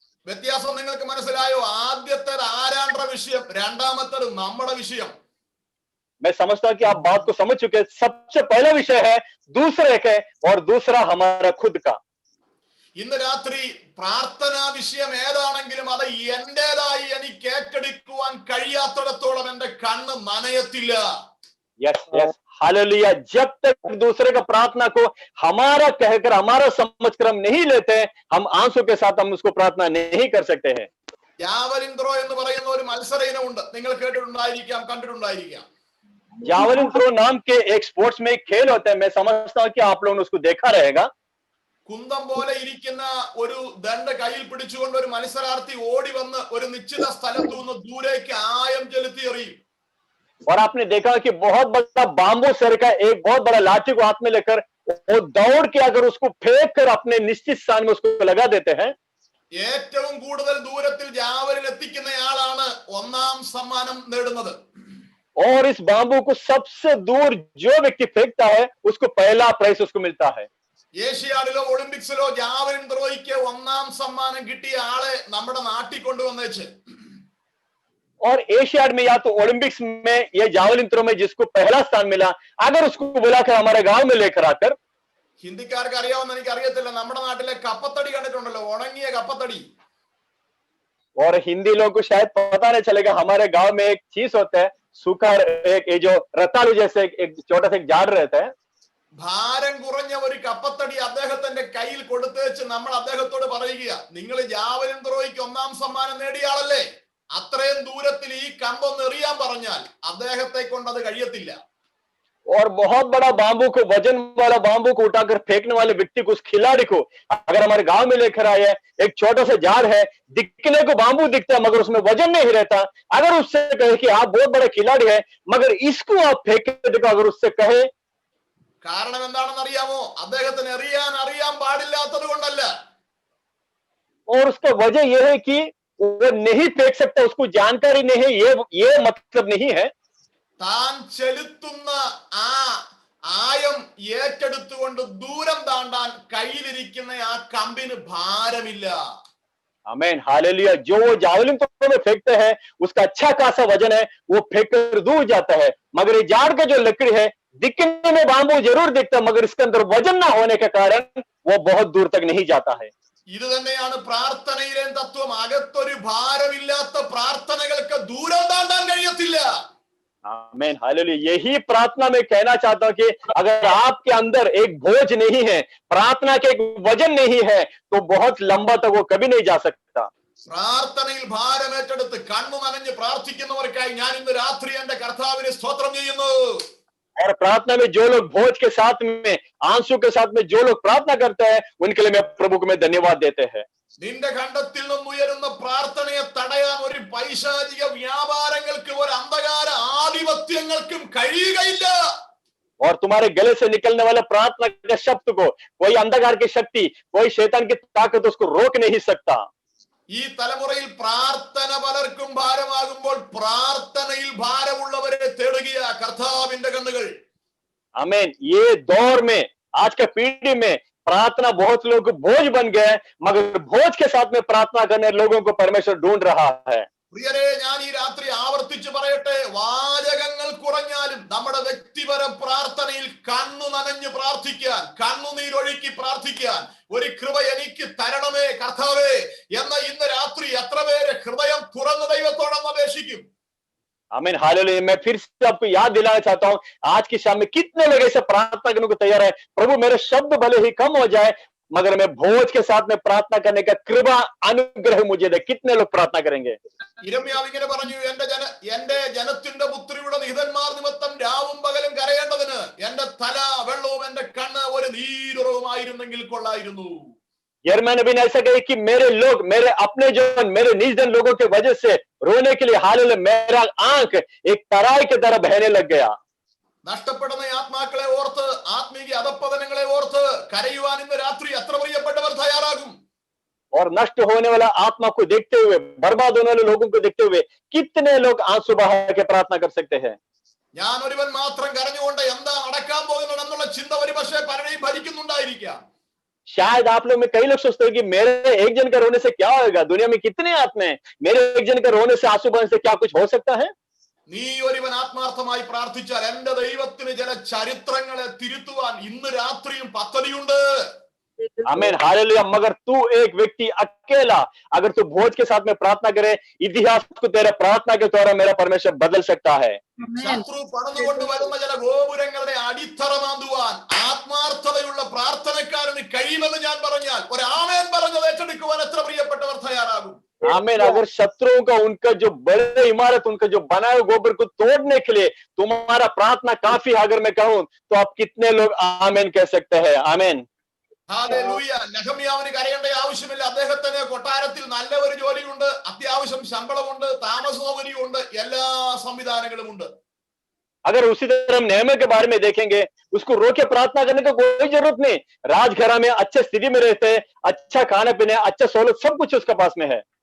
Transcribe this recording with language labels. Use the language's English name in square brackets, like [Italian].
[Malayalam] വ്യത്യാസം നിങ്ങൾക്ക് മനസ്സിലായോ? ആദ്യത്തെ ആരാണ്ട്ര വിഷയം, രണ്ടാമത്തേത് നമ്മുടെ വിഷയം. [Hindi] मैं समझता हूं कि आप बात को समझ चुके हैं। सबसे पहला विषय है दूसरे का और दूसरा हमारा खुद का। [Malayalam] ഇന്ന് രാത്രി പ്രാർത്ഥനാ വിഷയം ഏതാണെങ്കിലും അത് എന്റേതായി എനിക്ക് ഏറ്റെടുക്കുവാൻ കഴിയാത്തിടത്തോളം എന്റെ കണ്ണ് നനയത്തില്ല. [English] Yes yes hallelujah. [Hindi] जब तक दूसरे का प्रार्थना को हमारा कहकर हमारा समझकर हम नहीं लेते, हम आंसू के साथ हम उसको प्रार्थना नहीं कर सकते हैं। [Malayalam] ജാവലിൻ ത്രോ എന്ന് പറയുന്ന ഒരു മത്സര ഇനമുണ്ട്, നിങ്ങൾ കേട്ടിട്ടുണ്ടായിരിക്കാം, കണ്ടിട്ടുണ്ടായിരിക്കാം. [Hindi] जावलिन थ्रो नाम के एक स्पोर्ट्स में एक खेल होता है, मैं समझता हूं कि आप लोगों ने उसको देखा रहेगा। [Malayalam] കുന്തം പോലെ ഇരിക്കുന്ന ഒരു ദണ്ഡ് കയ്യിൽ പിടിച്ചുകൊണ്ട് ഒരു മത്സരാർത്ഥി ഓടി വന്ന് ഒരു നിശ്ചിത സ്ഥലത്തു നിന്ന് ദൂരേക്ക് ആയം ചെലുത്തി എറിയും. [Hindi] और आपने देखा कि बहुत बड़ा बांबू सर का एक बहुत बड़ा लाठी को हाथ में लेकर वो दौड़ के अगर उसको फेंक कर अपने निश्चित स्थान में उसको लगा देते हैं। [Malayalam] ഏറ്റവും കൂടുതൽ ദൂരത്തിൽ ജാവലിൻ എത്തിക്കുന്നയാളാണ് ഒന്നാം സമ്മാനം നേടുന്നത്. [Hindi] और इस बांबू को सबसे दूर जो व्यक्ति फेंकता है उसको पहला प्राइज उसको मिलता है। [Malayalam] ഏഷ്യാഡിലോ ഒളിമ്പിക്സിലോ ജാവലിൻ ത്രോയ്ക്ക് ഒന്നാം സമ്മാനം കിട്ടിയ ആളെ നമ്മുടെ നാട്ടിൽ കൊണ്ടുവന്നേച്ച്. [Hindi] और एशियाड में या तो ओलंपिक्स में या जावलिन थ्रो में जिसको पहला स्थान मिला, अगर उसको बुलाकर हमारे गांव में लेकर आकर, [Malayalam] ഹിന്ദിക്കാർക്ക് അറിയാവുന്ന എനിക്ക് അറിയത്തില്ല, നമ്മുടെ നാട്ടിലെ കപ്പത്തടി കണ്ടിട്ടുണ്ടല്ലോ, ഉണങ്ങിയ കപ്പത്തടി. [Hindi] और हिंदी लोगों को शायद पता नहीं चलेगा, हमारे गांव में एक चीज होता है सूखा, एक ये जो रतालू जैसे एक छोटा सा एक झाड़ रहता है। [Malayalam] ഭാരം കുറഞ്ഞ ഒരു കപ്പത്തടി അദ്ദേഹത്തിന്റെ കയ്യിൽ കൊടുത്തേച്ച് നമ്മൾ അദ്ദേഹത്തോട് പറയുക, നിങ്ങൾ ജാവലിൻ ത്രോയ്ക്ക് ഒന്നാം സമ്മാനം നേടിയ ആളല്ലേ, അത്രയും ദൂരത്തിൽ ഈ കമ്പൊന്ന് എറിയാൻ പറഞ്ഞാൽ അദ്ദേഹത്തെ കൊണ്ട് അത് കഴിയത്തില്ല. [Hindi] और बहुत बड़ा बांबू को, वजन वाला बांबू को उठाकर फेंकने वाले व्यक्ति को, उस खिलाड़ी को अगर हमारे गांव में लेकर आए, एक छोटा सा झाड़ है, दिखने को बांबू दिखता है मगर उसमें वजन नहीं रहता, अगर उससे कहे कि आप बहुत बड़ा खिलाड़ी है मगर इसको आप फेंक देखो, अगर उससे कहे, [Malayalam] കാരണം എന്താണെന്ന് അറിയാമോ? അദ്ദേഹത്തിന് എറിയാൻ അറിയാൻ പാടില്ലാത്തത് കൊണ്ടല്ല. [Hindi] और उसका वजह यह है कि वो नहीं फेंक सकता, उसको जानकारी नहीं है, ये मतलब नहीं है। [Malayalam] താൻ ചെലുത്തുന്ന ആ ആയം ഏറ്റെടുത്തുകൊണ്ട് ദൂരം താണ്ടാൻ കയ്യിലിരിക്കുന്ന ആ കമ്പിന് ഭാരമില്ല. [Hindi] आमीन हालेलुया। जो वो जावलिन थ्रो में फेंकते हैं उसका अच्छा खासा वजन है, वो फेंक कर दूर जाता है, मगर ये झाड़ का जो लकड़ी है दिखने में बांबू जरूर दिखता है मगर इसके अंदर वजन ना होने के कारण वो बहुत दूर तक नहीं जाता है। [Malayalam] ഇത് തന്നെയാണ് പ്രാർത്ഥനയിലെ തത്വം. അകത്തൊരു ഭാരമില്ലാത്ത പ്രാർത്ഥനകൾക്ക് ദൂരം താണ്ടാൻ കഴിയത്തില്ല. [Hindi] आमीन हालेलुया। यही प्रार्थना में कहना चाहता हूं कि अगर आपके अंदर एक बोझ नहीं है, प्रार्थना के एक वजन नहीं है तो बहुत लंबा तक वो कभी नहीं जा सकता। [Malayalam] പ്രാർത്ഥനയിൽ ഭാരം ഏറ്റെടുത്ത് കണ്ണു നനഞ്ഞ് പ്രാർത്ഥിക്കുന്നവർക്കായി ഞാൻ ഇന്ന് രാത്രി എന്റെ കർത്താവിനെ സ്തോത്രം ചെയ്യുന്നു. [Hindi] और प्रार्थना में जो लोग भोज के साथ में, आंसू के साथ में जो लोग प्रार्थना करते हैं उनके लिए मैं प्रभु को मैं धन्यवाद देते हैं। [Malayalam] നിന്റെ ഖണ്ഡത്തിൽ നിന്നുയരുന്ന പ്രാർത്ഥനയെ തടയാൻ ഒരു പൈശാചിക വ്യാപാരങ്ങൾക്കും ഒരു അന്ധകാര ആധിപത്യങ്ങൾക്കും കഴിയുകയില്ല. [Hindi] और तुम्हारे गले से निकलने वाले प्रार्थना के शब्द को कोई अंधकार की शक्ति, कोई शैतान की ताकत उसको रोक नहीं सकता। [Malayalam] ഈ തലമുറയിൽ പ്രാർത്ഥന പലർക്കും ഭാരമാകുമ്പോൾ പ്രാർത്ഥനയിൽ ഭാരമുള്ളവരെ തേടുകയ കർത്താവിന്റെ കണ്ണുകൾ. [Hindi] आमीन। ये दौर में, आज के पीढ़ी में प्रार्थना बहुत लोगों को बोझ बन गया है मगर बोझ के साथ में प्रार्थना करने लोगों को परमेश्वर ढूंढ रहा है। [Malayalam] പ്രിയരെ, ഞാൻ ഈ രാത്രി ആവർത്തിച്ചു പറയട്ടെ, വാചകങ്ങൾ കുറഞ്ഞാലും നമ്മുടെ വ്യക്തിപര പ്രാർത്ഥനയിൽ കണ്ണു നനഞ്ഞു പ്രാർത്ഥിക്കാൻ, കണ്ണുനീരൊഴുക്കി പ്രാർത്ഥിക്കാൻ ഒരു കൃപ എനിക്ക് തരണമേ കർത്താവേ എന്ന ഇന്ന് രാത്രി എത്ര പേര് ഹൃദയം തുറന്ന് ദൈവത്തോടൊന്ന് അപേക്ഷിക്കും? [Hindi] आमीन हालेलुया। मैं फिर से आपको याद दिलाना चाहता हूं, आज की शाम में कितने लोग ऐसे प्रार्थना करने को तैयार है, प्रभु मेरे शब्द भले ही कम हो जाए मगर मैं भोज के साथ में प्रार्थना करने का कृपा अनुग्रह मुझे दे। कितने लोग प्रार्थना करेंगे? [Malayalam] ഇരമ്യാവ് ഇങ്ങനെ പറഞ്ഞു, എന്റെ ജനത്തിന്റെ പുത്രിയുടെ നിഹിതന്മാർ നിമിത്തം രാവും പകലും കരയേണ്ടതിന് എന്റെ തല വെള്ളവും എന്റെ കണ്ണ് ഒരു നീരുറവുമായിരുന്നെങ്കിൽ കൊള്ളായിരുന്നു. [Hindi] यिर्मयाह नबी ने ऐसा कहा कि मेरे लोग, मेरे अपने जन, मेरे निर्जन लोगों की वजह से रोने के लिए हाल मेरा आंख एक तराई की तरह बहने लग गया. [Malayalam] നഷ്ടപ്പെടുന്ന ആത്മാക്കളെ ഓർത്ത്, ആത്മീയ അധപ്പതനങ്ങളെ ഓർത്ത് കരയുവാൻ ഇന്ന് രാത്രി എത്ര പ്രിയപ്പെട്ടവർ തയ്യാറാകും? [Hindi] और नष्ट होने वाला आत्मा को देखते हुए, बर्बाद होने वाले लोगों को देखते हुए कितने लोग आंसू बहा के प्रार्थना कर सकते हैं? [Malayalam] ഞാൻ ഒരുവൻ മാത്രം കരഞ്ഞുകൊണ്ട് എന്താ നടക്കാൻ പോകുന്നത് എന്നുള്ള ചിന്ത ഒരുപക്ഷെ പലരെയും ഭരിക്കുന്നുണ്ടായിരിക്കാം. [Hindi] शायद आप लोग में कई लोग सोचते हैं कि मेरे एक जन का रोने से क्या होगा, दुनिया में कितने आत्मा हैं, मेरे एक जन का रोने से, आंसू बहाने से क्या कुछ हो सकता है? [Malayalam] നീ ഒരുവൻ ആത്മാർത്ഥമായി പ്രാർത്ഥിച്ചാൽ എന്റെ ദൈവത്തിന് ചില ചരിത്രങ്ങളെ തിരുത്തുവാൻ ഇന്ന് രാത്രിയും പദ്ധതിയുണ്ട്. [Hindi] आमीन, हालेलुया। मगर तू एक व्यक्ति अकेला अगर तू भोज के साथ में प्रार्थना करे, इतिहास को तेरे प्रार्थना के द्वारा मेरा परमेश्वर बदल सकता है. [Malayalam] ശത്രു പണിതുകൊണ്ട് വരുന്ന ചില ഗോപുരങ്ങളുടെ അടിത്തറ മാന്തുവാൻ ആത്മാർത്ഥതയുള്ള പ്രാർത്ഥനക്കാരന് കഴിയുമെന്ന് ഞാൻ പറഞ്ഞാൽ ഒരു ആമേൻ പറഞ്ഞത് ഏറ്റെടുക്കുവാൻ എത്ര പ്രിയപ്പെട്ടവർ തയ്യാറാകും? [Hindi] आमीन। अगर शत्रुओं का, उनका जो बड़े इमारत, उनका जो बनाए गोबर को तोड़ने के लिए तुम्हारा प्रार्थना काफी, अगर मैं कहूं तो आप कितने लोग आमीन कह सकते हैं? आमीन, [Malayalam] ഹല്ലേലൂയ. നെഹമ്യാവിന് കരയേണ്ട ആവശ്യമില്ല. അദ്ദേഹത്തിന് കൊട്ടാരത്തിൽ നല്ല ഒരു ജോലിയുണ്ട്, അത്യാവശ്യം ശമ്പളമുണ്ട്, താമസ സൗകര്യമുണ്ട്, എല്ലാ സംവിധാനങ്ങളും ഉണ്ട്. [Hindi] अगर उसी तरह हम नेहम्याह के बारे में देखेंगे, उसको रो के प्रार्थना करने की कोई जरूरत नहीं। राजघराने में अच्छे स्थिति में रहते हैं, अच्छा खाना पीना, अच्छा सहूलत, सब कुछ उसके पास में है.